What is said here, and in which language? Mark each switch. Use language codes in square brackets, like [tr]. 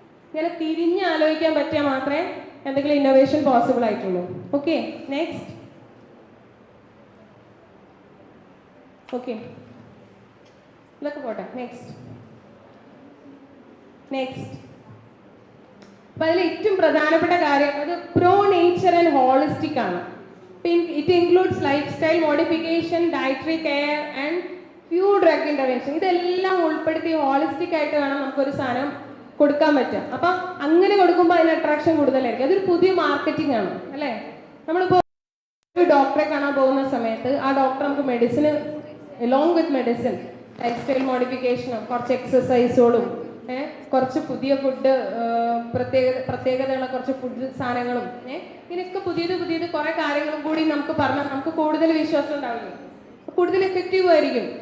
[ml] ഇങ്ങനെ തിരിഞ്ഞ് ആലോചിക്കാൻ പറ്റിയാൽ മാത്രമേ എന്തെങ്കിലും ഇന്നോവേഷൻ പോസിബിൾ ആയിട്ടുള്ളൂ. Okay, next. ഓക്കെ, ഇതൊക്കെ പോട്ടെ. നെക്സ്റ്റ്. അപ്പം അതിൽ ഏറ്റവും പ്രധാനപ്പെട്ട കാര്യം അത് പ്രോ നേച്ചർ ആൻഡ് ഹോളിസ്റ്റിക് ആണ്. [en] It includes lifestyle modification, dietary care and few drug intervention. [ml] ഇതെല്ലാം ഉൾപ്പെടുത്തി ഹോളിസ്റ്റിക് ആയിട്ട് വേണം നമുക്കൊരു സാധനം കൊടുക്കാൻ പറ്റുക. അപ്പം അങ്ങനെ കൊടുക്കുമ്പോൾ അതിന് അട്രാക്ഷൻ കൂടുതലായിരിക്കും. അതൊരു പുതിയ മാർക്കറ്റിംഗ് ആണ് അല്ലേ? നമ്മളിപ്പോൾ ഒരു ഡോക്ടറെ കാണാൻ പോകുന്ന സമയത്ത് ആ ഡോക്ടർ നമുക്ക് medicine along with medicine life style മോഡിഫിക്കേഷനും കുറച്ച് എക്സസൈസുകളും കുറച്ച് പുതിയ ഫുഡ് പ്രത്യേകതയുള്ള കുറച്ച് ഫുഡ് സാധനങ്ങളും ഇങ്ങനെയൊക്കെ പുതിയത് കുറേ കാര്യങ്ങളും കൂടി നമുക്ക് പറഞ്ഞാൽ നമുക്ക് കൂടുതൽ വിശ്വാസം ഉണ്ടാവില്ലേ, കൂടുതൽ എഫക്റ്റീവ് ആയിരിക്കും.